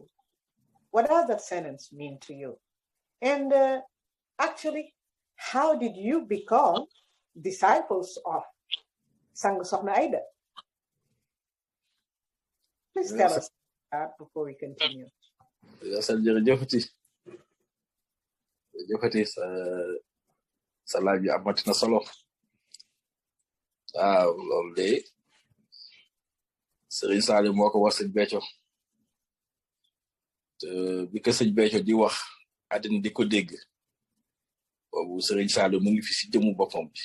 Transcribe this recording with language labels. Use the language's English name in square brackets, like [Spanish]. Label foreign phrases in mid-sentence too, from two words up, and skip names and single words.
[English] What does that sentence mean to you? And actually, how did you become disciples of Sang Sokhna Aida? Please tell us that before we continue. [Wolof] jërëjëfati sa laaj bi amati na solo waaw loolu de Serigne Saliou moo ko wax sëñ Béthio te bi ko sëñ Béthio di wax àddina di ko dégg boobu Serigne Saliou mu ngi fi si jëmu boppam